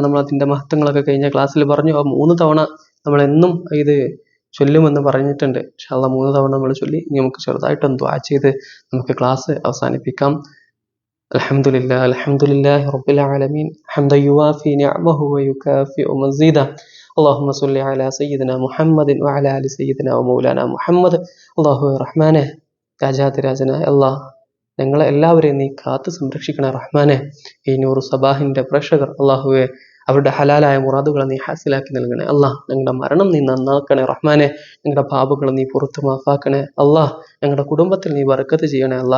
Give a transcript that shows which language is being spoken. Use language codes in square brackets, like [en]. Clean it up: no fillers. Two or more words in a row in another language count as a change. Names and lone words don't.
[ml] നമ്മൾ അതിന്റെ മഹത്വങ്ങളൊക്കെ കഴിഞ്ഞ ക്ലാസ്സിൽ പറഞ്ഞു. 3 തവണ നമ്മൾ എന്നും ഇത് ചൊല്ലുമെന്ന് പറഞ്ഞിട്ടുണ്ട്. [ar] إن شاء الله [ml] 3 തവണ നമ്മൾ ചൊല്ലി ഇനി നമുക്ക് ചെറുതായിട്ടൊന്ന് ദുആ ചെയ്ത് നമുക്ക് ക്ലാസ് അവസാനിപ്പിക്കാം. [ar] الحمد لله رب العالمين حمدا يوافي نعمه ويكافئ مزيده. اللهم صل على سيدنا محمد وعلى آل سيدنا ومولانا محمد. [ml] അല്ലാഹു റഹ്മാനെ, രാജാതിരാജനായ അല്ലാഹ്, ഞങ്ങളെ എല്ലാവരെയും നീ കാത്ത് സംരക്ഷിക്കണേ റഹ്മാനെ. ഈ നൂറ് സബാഹിന്റെ പ്രേക്ഷകർ അല്ലാഹുവെ, അവരുടെ ഹലാലായ മുറാദുകളെ നീ ഹാസിലാക്കി നൽകണേ അല്ലാഹ്. ഞങ്ങളുടെ മരണം നീ നന്നാക്കണേ റഹ്മാനെ. ഞങ്ങളുടെ പാപങ്ങൾ നീ പുറത്ത് മാഫാക്കണേ അല്ലാഹ്. ഞങ്ങളുടെ കുടുംബത്തിൽ നീ ബർക്കത്ത് ചെയ്യണേ അല്ലാഹ്.